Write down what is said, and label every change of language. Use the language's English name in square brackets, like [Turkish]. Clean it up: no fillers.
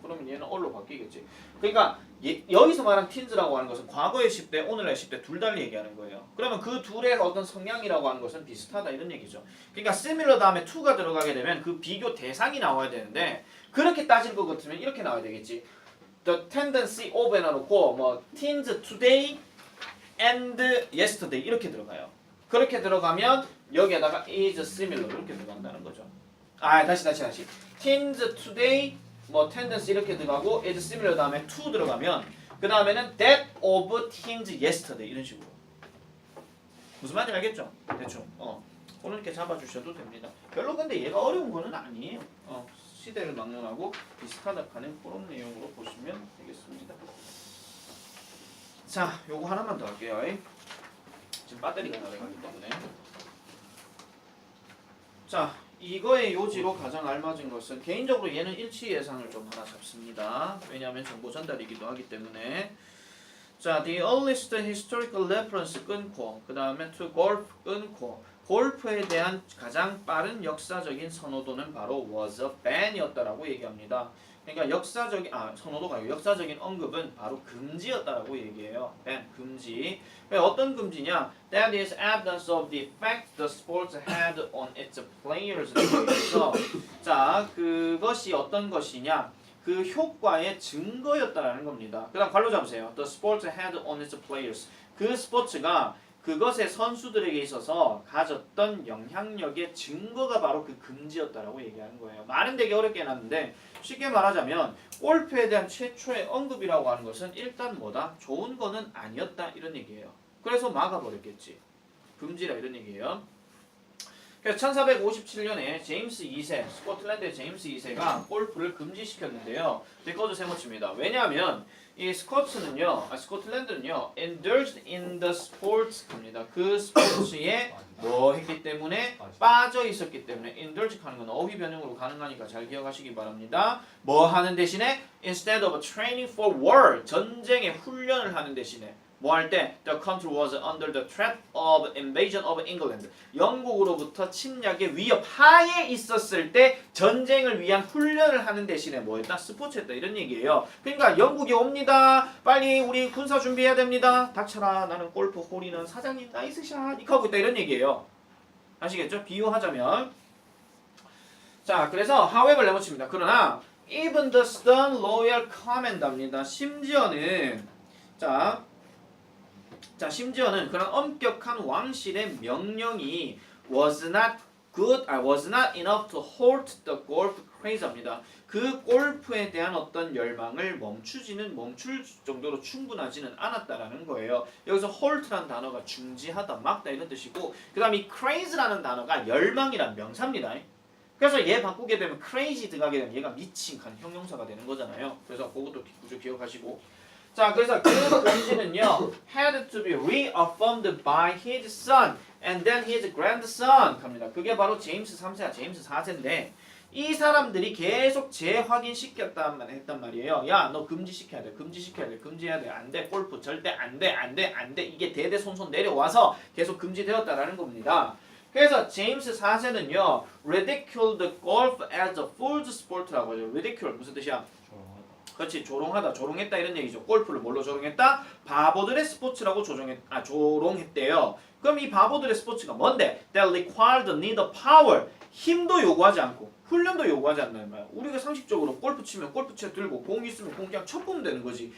[Korean] 그러면 얘는 all로 바뀌겠지. 그러니까 여기서 말한 teens라고 하는 것은 과거의 10대, 오늘날 10대 둘 달리 얘기하는 거예요. 그러면 그 둘의 어떤 성향이라고 하는 것은 비슷하다 이런 얘기죠. 그러니까 similar 다음에 to가 들어가게 되면 그 비교 대상이 나와야 되는데 그렇게 따질 것 같으면 이렇게 나와야 되겠지. [English] The tendency of [Korean] 해놓고 뭐 [English] teens today and yesterday [Korean] 이렇게 들어가요. 그렇게 들어가면 여기에다가 [English] is similar [Korean] 이렇게 들어간다는 거죠. 다시. [English] teens today 뭐 tendency [Korean] 이렇게 들어가고 [English] is similar 다음에 to [Korean] 들어가면 그 다음에는 [English] that of teens yesterday [Korean] 이런 식으로. 무슨 말인지 알겠죠? 대충. 그렇게 잡아주셔도 됩니다. 별로 근데 얘가 어려운 거는 아니에요. 시대를 막론하고 비슷하다 하는 그런 내용으로 보시면 되겠습니다. 자, 요거 하나만 더 할게요. 지금 배터리가 나가기 때문에. 자, 이거의 요지로 가장 알맞은 것은 개인적으로 얘는 일치 예상을 좀 하나 잡습니다. 왜냐하면 정보 전달이기도 하기 때문에. 자, [English] the earliest historical reference [Korean] 끊고 그 다음에 to golf 끊고 골프에 대한 가장 빠른 역사적인 선호도는 바로 [English] was a ban [Korean] 이었다라고 얘기합니다. 그러니까 선호도가 아니고 역사적인 언급은 바로 금지였다라고 얘기해요. ban, 금지. 어떤 금지냐? [English] That is evidence of the effect the sports had on its players. [Korean] 그래서 자, 그것이 어떤 것이냐? 그 효과의 증거였다라는 겁니다. 그다음 발로 잡으세요. [English] The sports had on its players. [Korean] 그 스포츠가 그것의 선수들에게 있어서 가졌던 영향력의 증거가 바로 그 금지였다라고 얘기하는 거예요. 말은 되게 어렵게 해놨는데 쉽게 말하자면 골프에 대한 최초의 언급이라고 하는 것은 일단 뭐다? 좋은 거는 아니었다 이런 얘기예요. 그래서 막아버렸겠지. 금지라 이런 얘기예요. 그래서 1457년에 제임스 2세, 스코틀랜드의 제임스 2세가 골프를 금지시켰는데요. 레코드 세모칩니다. 왜냐하면 이 스코틀랜드는요, [English] indulged in the sports입니다. [Korean] 그 스포츠에 뭐 했기 때문에 빠져 있었기 때문에 indulge 하는 건 어휘 변형으로 가능하니까 잘 기억하시기 바랍니다. 뭐 하는 대신에 [English] instead of training for war, [Korean] 전쟁의 훈련을 하는 대신에 뭐 할 때 [English] the country was under the threat of invasion of England. [Korean] 영국으로부터 침략의 위협 하에 있었을 때 전쟁을 위한 훈련을 하는 대신에 뭐했다? 스포츠했다 이런 얘기예요. 그러니까 영국이 옵니다. 빨리 우리 군사 준비해야 됩니다. 닥쳐라. 나는 골프 홀이는 사장님 나이스샷 이렇게 하고 있다 이런 얘기예요. 아시겠죠? 비유하자면 자 그래서 however 내붙입니다. 그러나 [English] even the stern loyal commander입니다. [Korean] 심지어는 심지어는 그런 엄격한 왕실의 명령이 [English] was not enough to halt the golf craze입니다. [Korean] 그 골프에 대한 어떤 열망을 멈출 정도로 충분하지는 않았다라는 거예요. 여기서 halt라는 단어가 중지하다, 막다 이런 뜻이고, 그다음 이 craze라는 단어가 열망이란 명사입니다. 그래서 얘 바꾸게 되면 crazy 들어가게 되면 얘가 미친 형용사가 되는 거잖아요. 그래서 그것도 구조 기억하시고. 자, 그래서 그 금지는요, [English] had to be reaffirmed by his son and then his grandson. [Korean] 갑니다. 그게 바로 제임스 3세와 제임스 4세인데, 이 사람들이 계속 재확인시켰단 했단 말이에요. 야, 너 금지시켜야 돼, 금지해야 돼, 안 돼, 골프 절대 안 돼. 이게 대대손손 내려와서 계속 금지되었다라는 겁니다. 그래서 제임스 4세는요, [English] ridiculed golf as a fool's sport [Korean] 라고 하죠. ridicule 무슨 뜻이야? 그렇지, 조롱했다 이런 얘기죠. 골프를 뭘로 조롱했다? 바보들의 스포츠라고 조롱했대요. 그럼 이 바보들의 스포츠가 뭔데? [English] That required neither power, [Korean] 힘도 요구하지 않고 훈련도 요구하지 않는 말이야. 우리가 상식적으로 골프 치면 골프채 들고 공 있으면 공 그냥 쳐보면 되는 거지.